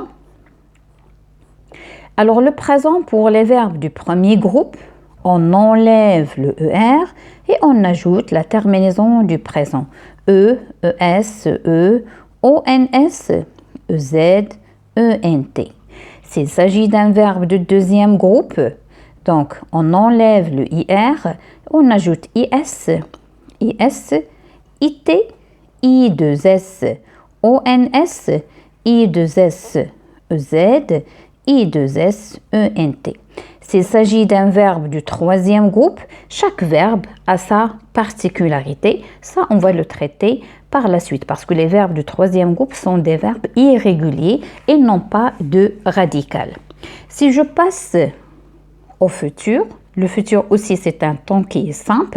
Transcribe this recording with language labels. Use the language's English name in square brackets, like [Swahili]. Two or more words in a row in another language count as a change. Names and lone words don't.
[French] Alors le présent pour les verbes du premier groupe, On enlève le ER et on ajoute la terminaison du présent. E, ES, E, ONS, EZ, ENT. S'il s'agit d'un verbe de deuxième groupe, donc on enlève le IR, on ajoute IS, IS, IT, I2S, ONS, I2S, EZ, I2S, ENT. S'il s'agit d'un verbe du troisième groupe, chaque verbe a sa particularité. Ça, on va le traiter par la suite parce que les verbes du troisième groupe sont des verbes irréguliers et non pas de radical. Si je passe au futur, le futur aussi c'est un temps qui est simple.